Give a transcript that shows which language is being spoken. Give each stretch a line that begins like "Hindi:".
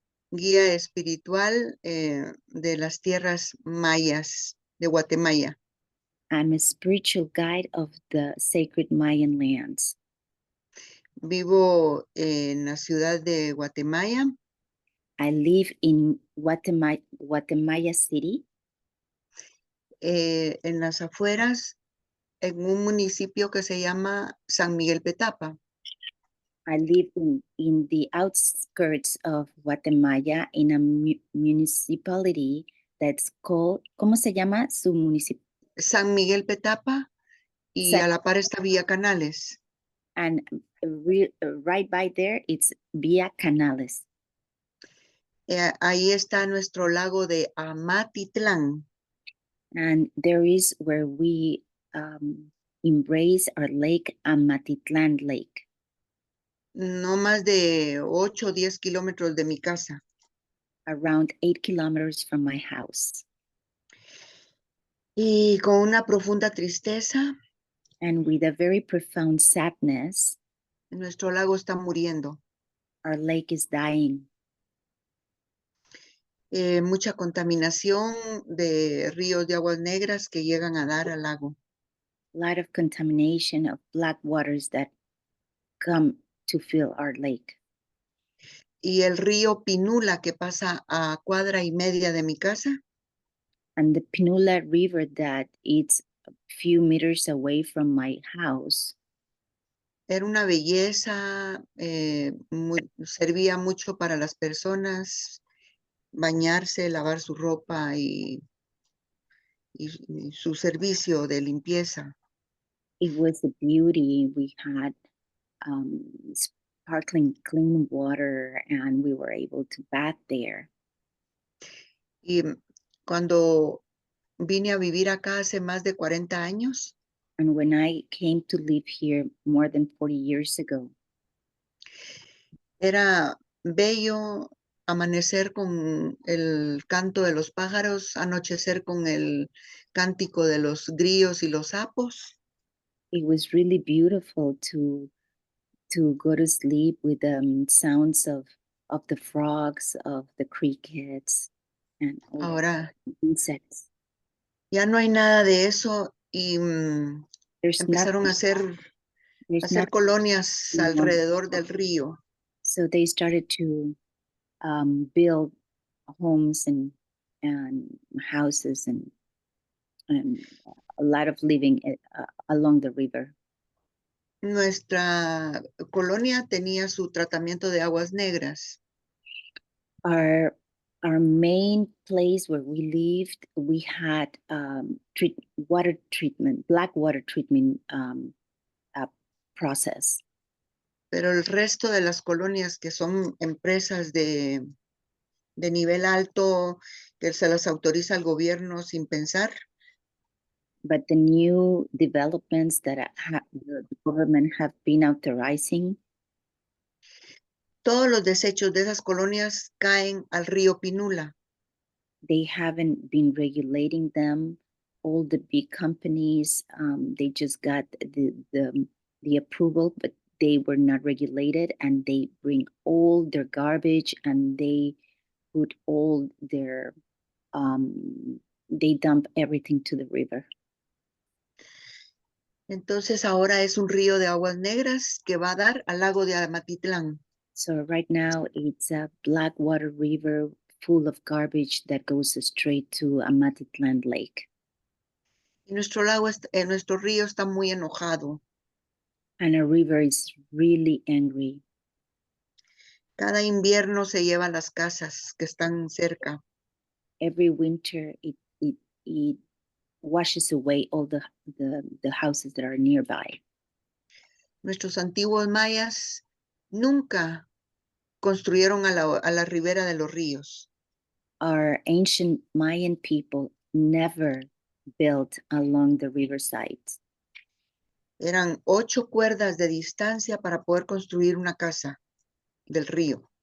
Spanish: Guía espiritual de las tierras mayas de Guatemala.
English: I'm a spiritual guide of the sacred Mayan lands.
Spanish: Vivo en la ciudad de Guatemala.
English: I live in Guatemala City.
Spanish: En las afueras, en un municipio que se llama San Miguel Petapa.
English: I live in the outskirts of Guatemala in a municipality that's called,
Spanish: ¿cómo se llama su municipio? San Miguel Petapa y Sec- a la par está Vía Canales.
English: and right by there, it's Via Canales.
Spanish: Ahí está nuestro lago de Amatitlán.
English: And there is where we embrace our lake, Amatitlan Lake,
Spanish: No más de 8 o 10 kilómetros de mi casa.
English: around 8 kilometers from my house.
Spanish: Y con una profunda tristeza,
English: And with a very profound sadness,
Spanish: nuestro lago está muriendo.
English: our lake is dying.
Spanish: Mucha contaminación de ríos de aguas negras que llegan a dar al lago.
English: A lot of contamination of black waters that come to fill our lake.
Spanish: Y el río Pinula que pasa a 1.5 cuadras de mi casa,
English: And the Pinula River that it's a few meters away from my house,
Spanish: era una belleza, servía mucho para las personas bañarse, lavar su ropa y su servicio de limpieza.
English: it was a beauty. We had sparkling clean water and we were able to bath there.
Spanish: Y cuando vine a vivir acá hace más de 40 años,
English: And when I came to live here more than 40 years ago,
Spanish: era bello amanecer con el canto de los pájaros, anochecer con el cántico de los grillos y los sapos.
English: it was really beautiful to go to sleep with sounds of the frogs, of the crickets, and all the
Spanish: Ahora
English: insects.
Spanish: ya no hay nada de eso y
English: There's
Spanish: empezaron a
English: nothing. There's
Spanish: hacer
English: nothing.
Spanish: colonias
English: No.
Spanish: alrededor del río.
English: So they started to build homes and houses and a lot of living along the river.
Spanish: Nuestra colonia tenía su tratamiento de aguas negras.
English: Our main place where we lived, we had water treatment, black water treatment process.
Spanish: Pero el resto de las colonias que son empresas de nivel alto, que se las autoriza el gobierno sin pensar,
English: But the new developments that the government have been authorizing,
Spanish: todos los desechos de esas colonias caen al río Pinula.
English: they haven't been regulating them. All the big companies, they just got the approval, but they were not regulated, and they bring all their garbage and they put all their they dump everything to the river.
Spanish: Entonces ahora es un río de aguas negras que va a dar al lago de Amatitlán.
English: So right now it's a black water river full of garbage that goes straight to Amatitlan Lake.
Spanish: Y nuestro río está muy enojado.
English: And our river is really angry.
Spanish: Cada invierno se lleva las casas que están cerca.
English: Every winter it washes away all the houses that are nearby.
Spanish: Nuestros antiguos mayas nunca construyeron a la ribera de los ríos.
English: Our ancient Mayan people never built along the riverside.
Spanish: Eran 8 cuerdas de distancia para poder construir una casa del río.